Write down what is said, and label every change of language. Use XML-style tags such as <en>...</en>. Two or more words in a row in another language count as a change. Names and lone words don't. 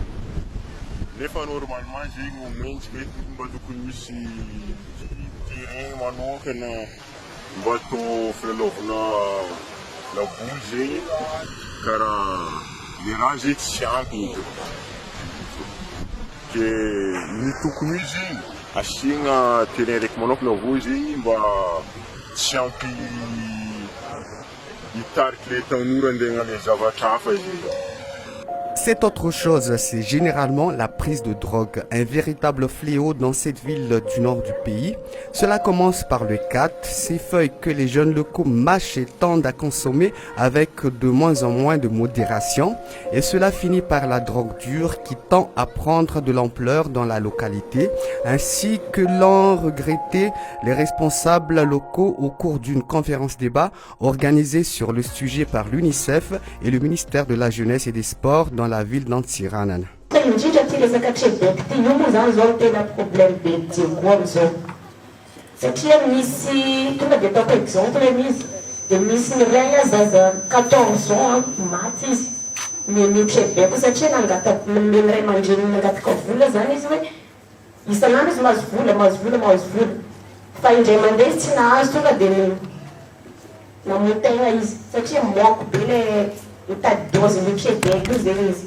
<mg>Nefa normalement zegny omentsika eto mba tokony misy terrain manokana mba atao fialaovana laboly zegny karaha le raha zegny tsy ampy eto. Ke ny tokony zegny asiagna terrain raiky manokana avao zegny mba tsy ampy hitariky le tanora andeha hagnano zavatra hafa zegny.</mg> <fr>C'est autre chose, c'est généralement la prise de drogue, un véritable fléau dans cette ville du nord du pays. Cela commence par le khat, ces feuilles que les jeunes locaux mâchent et tendent à consommer avec de moins en moins de modération. Et cela finit par la drogue dure qui tend à prendre de l'ampleur dans la localité, ainsi que l'ont regretté les responsables locaux au cours d'une conférence débat organisée sur le sujet par l'UNICEF et le ministère de la Jeunesse et des Sports dans la ville d'Antsiranana.</fr> <mg>Satria misy tonga dia ataoko exemple izy dia misy miray zaza 14 ans maty izy mitreveko satria nangata miray aman-dreny nangataka vola zany izy hoe isan'andro izy mahazo vola fa indray mandeha izy tsy nahazo tonga dia namotegna izy satria moako be le mitady dozy mitreveko io zegny izy.</mg>